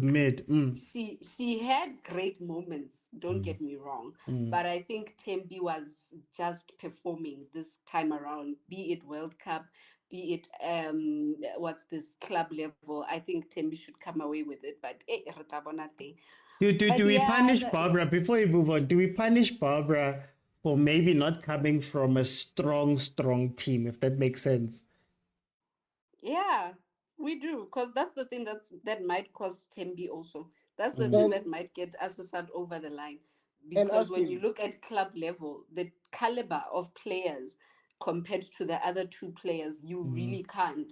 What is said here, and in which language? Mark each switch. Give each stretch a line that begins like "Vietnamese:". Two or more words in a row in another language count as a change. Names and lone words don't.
English: peak. mid. She had great moments, don't get me wrong, but I think Tembi was just performing this time around, be it World Cup, be it what's this club level. I think Tembi should come away with it, but
Southern Sotho: re tla bona teng.
English: Do But we yeah, punish Barbara before we move on? Do we punish Barbara for maybe not coming from a strong team, if that makes sense? yeah, we do, because that's the thing that might cost Tembi also. That's the thing that might get Assisat over the line. Because when you look at club level, the caliber of players compared to the other two players, you really can't.